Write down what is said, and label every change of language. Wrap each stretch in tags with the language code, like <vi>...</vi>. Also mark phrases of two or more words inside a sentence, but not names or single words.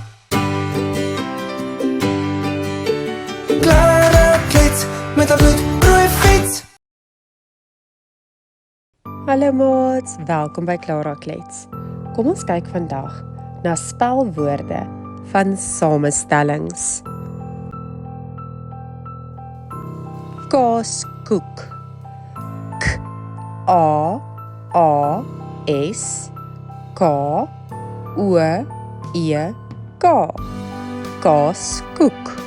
<af>Clara Klets met haar bloedrooi fiets. Hallo maats, welkom by Clara Klets. Kom ons kyk vandag na spelwoorde van samestellings. Kaaskoek. K-A-A-S K-O-E-K Kaaskoek.</af>